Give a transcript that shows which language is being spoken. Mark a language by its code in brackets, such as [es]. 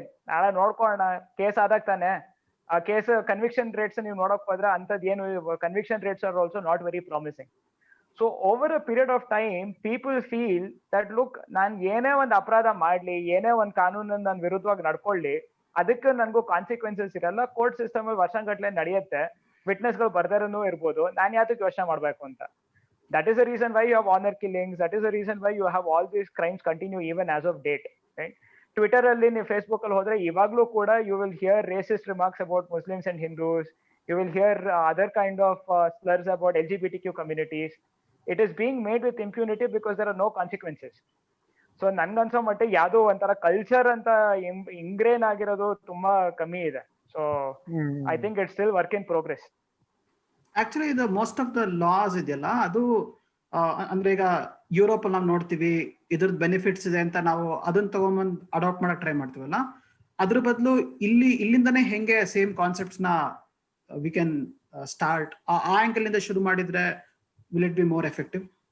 [kn] ನಾಳೆ ನೋಡ್ಕೊಳ್ಳೋಣ, ಕೇಸ್ ಆದಾಗ ತಾನೆ ಆ ಕೇಸ್ [en] Conviction rates ನೀವು ನೋಡಕ್ ಹೋದ್ರೆ ಅಂತದ್ ಏನು conviction rates are also not very promising. So over a period of time people feel that look, [kn] ನಾನ್ ಏನೇ ಒಂದು ಅಪರಾಧ ಮಾಡ್ಲಿ, ಏನೇ ಒಂದು ಕಾನೂನನ್ನ ನಾನು ವಿರುದ್ಧವಾಗಿ ನಡ್ಕೊಳ್ಳಿ, ಅದಕ್ಕೆ ನನ್ಗೂ ಕಾನ್ಸಿಕ್ವೆನ್ಸಸ್ ಇರಲ್ಲ. ಕೋರ್ಟ್ ಸಿಸ್ಟಮ್ ವರ್ಷಗಟ್ಲೆ ನಡೆಯುತ್ತೆ, ವಿಟ್ನೆಸ್ ಗಳು ಬರ್ದಾರನೂ ಇರ್ಬೋದು, ನಾನು ಯಾತಕ್ಕೆ ಯೋಚನೆ ಮಾಡ್ಬೇಕು ಅಂತ. [en] That is the reason why you have honor killings. That is the reason why you have all these crimes continue even as of date. Right? [kn] Twitter alli ನೀವು Facebook ಅಲ್ಲಿ ಹೋದ್ರೆ ಇವಾಗ್ಲೂ ಕೂಡ [en] you will hear racist remarks about Muslims and Hindus. You will hear other kind of slurs about LGBTQ communities. It is being made with impunity because there are no consequences. [kn] So ನನ್ಗನ್ಸೋ ಮಟ್ಟಿಗೆ ಯಾವ್ದೋ ಒಂಥರ culture ಅಂತ ಇಂಗ್ರೇನ್ ಆಗಿರೋದು ತುಂಬಾ ಕಮ್ಮಿ ಇದೆ. [en] So I think it's still work in progress. [kn] Actually ಇದು [en] most of the laws [kn] ಇದೆಯಲ್ಲ, ಅದು ಅಂದ್ರೆ ಈಗ ಯುರೋಪ್ ಅಲ್ಲಿ ನಾವು ನೋಡ್ತೀವಿ ಇದ್ರದ್ದು ಬೆನಿಫಿಟ್ಸ್ ಇದೆ ಅಂತ ನಾವು ಅದನ್ನ ತಗೊಂಡ್ಬಂದು ಅಡಾಪ್ಟ್ ಮಾಡಕ್ ಟ್ರೈ ಮಾಡ್ತೀವಲ್ಲ, ಅದ್ರ ಬದಲು ಇಲ್ಲಿಂದನೇ ಹೆಂಗೆ ಸೇಮ್ ಕಾನ್ಸೆಪ್ಟ್ಸ್ ನ [en] we can start, [kn] ಆ ಆಂಗಲ್ ಇಂದ ಶುರು ಮಾಡಿದ್ರೆ [en] Will it be more effective?